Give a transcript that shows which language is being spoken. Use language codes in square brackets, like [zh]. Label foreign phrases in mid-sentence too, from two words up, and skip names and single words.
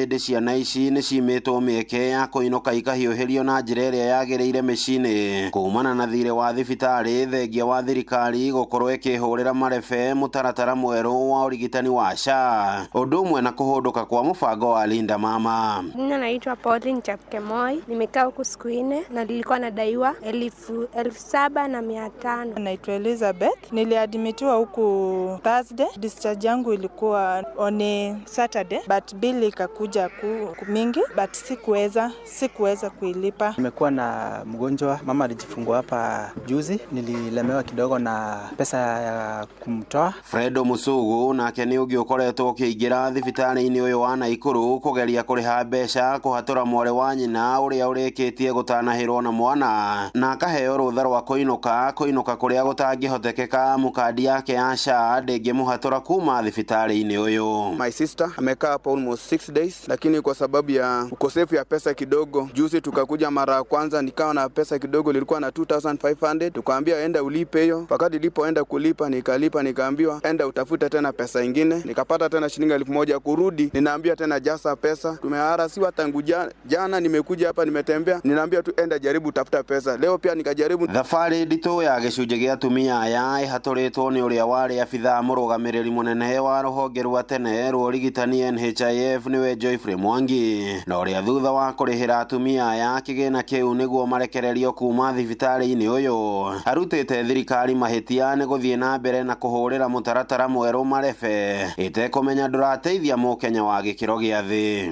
[ki] Ĩndĩ ciana ici nĩ cimĩtwo mĩeke ya kũinũka ikahiũhĩrio na njĩra ĩrĩa yagĩrĩire mĩciĩ-inĩ kumana na thirĩ wa thibitarĩ thengia wa thirikari gũkorwo ĩkĩhũrĩra marebe mũtaratara mwerũ wa ũrigitani wa SHA, ũndũ ũmwe na kũhũndũka kwa mũbango wa Linda Mama. [sw] Mimi naitwa Pauline Chapkemoi, nimekaa huku siku 4 na nilikuwa nadaiwa 7,500. Naitwa Elizabeth, niliadmitiwa huku Thursday, discharge yangu ilikuwa [en] on Saturday [sw] but bill ikakuja mingi but sikuweza kuilipa. Nimekuwa na mgonjwa, mama alijifungua hapa juzi, nililemewa kidogo na pesa ya kumtoa. [ki] Fredo Musugu nake nĩ ũngĩ ũkoretwo ũkĩingĩra thibitarĩ-inĩ ũyũ wa Naikuru kũgeria kũrĩha mbeca kũhatũra mwarĩ wa nyina ũrĩa ũrĩkĩtie gũtanahĩrwo na mwana na akaheo rũtha rwa kũinũka kũrĩa gũtangĩhotekeka mũkandi yake ya SHA ndĩngĩmũhatũra kuma thibitarĩ-inĩ ũyũ. [en] My sister [sw] amekaa hapo almost 6 days, lakini kwa sababu ya ukosefu ya pesa kidogo, juzi tukakuja mara ya kwanza nikawa na pesa kidogo, nilikuwa na 2,500, tukaambia enda ulipe hiyo. Wakati nilipoenda kulipa nikaambiwa enda utafuta tena pesa ingine, nikapata tena shilingi 1,000 kurudi, ninaambia tena jasa pesa. Tumeharasiwa tangu jana nimekuja hapa nimetembea, ninaambia tu enda jaribu tafuta pesa. Leo pia nikajaribu. [ki] Thabarĩ nditũ ya gĩcunjĩ gĩa atumia aya ĩhatũrĩtwo nĩ ũrĩa warĩ abithaa mũrũgamĩrĩri mũnene wa rũhonge rwa tene rwa ũrigitani NHIF nĩwe Joyfrey Mwangi, na ũrĩa thutha wa kũrĩhĩra atumia aya kĩgĩna kĩu nĩguo marekererio kuma thibitarĩ-inĩ ũyũ arutĩte thirikari mahĩtia irakiuga nĩ gũthiĩ na mbere na kũhũrĩra mũtaratara mwerũ marebe ĩtekũmenya ndũrateithia mũkenya wa gĩkĩro gĩa thĩ.